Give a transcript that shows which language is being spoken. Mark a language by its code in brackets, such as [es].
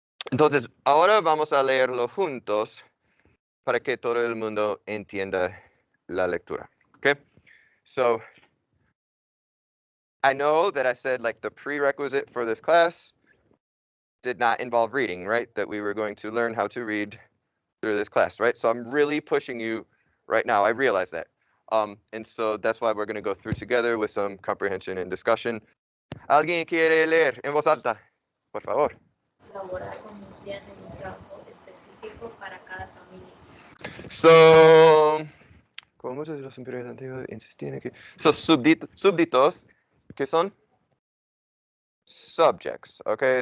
[es] Entonces, ahora vamos a leerlo juntos para que todo el mundo entienda la lectura. [en] Okay? So, I know that I said like the prerequisite for this class did not involve reading, right? That we were going to learn how to read through this class, right? So I'm really pushing you right now. I realize that. And so that's why we're going to go through together with some comprehension and discussion. [es] ¿Alguien quiere leer en voz alta? Por favor. Elaborar con un plan de un trabajo específico para cada familia. So, como muchos de los imperios antiguos insistían en que... So, súbditos, ¿qué son? [en] Subjects, okay?